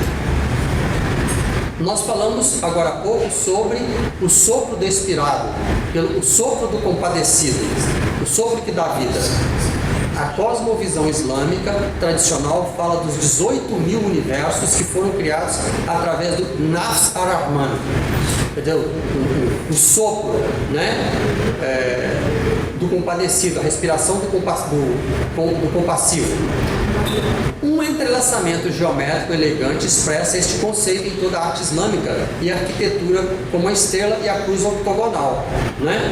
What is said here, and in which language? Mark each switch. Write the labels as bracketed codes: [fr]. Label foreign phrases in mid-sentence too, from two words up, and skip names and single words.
[pt] Nós falamos agora há pouco sobre o sopro do expirado, o sopro do compadecido, o sopro que dá vida. A cosmovisão islâmica tradicional fala dos 18.000 universos que foram criados através do [ar] نفس الرحمن, [pt] entendeu? O sopro, né? Do compadecido, a respiração do compassivo. Um entrelaçamento geométrico elegante expressa este conceito em toda a arte islâmica e a arquitetura, como a estrela e a cruz octogonal, né?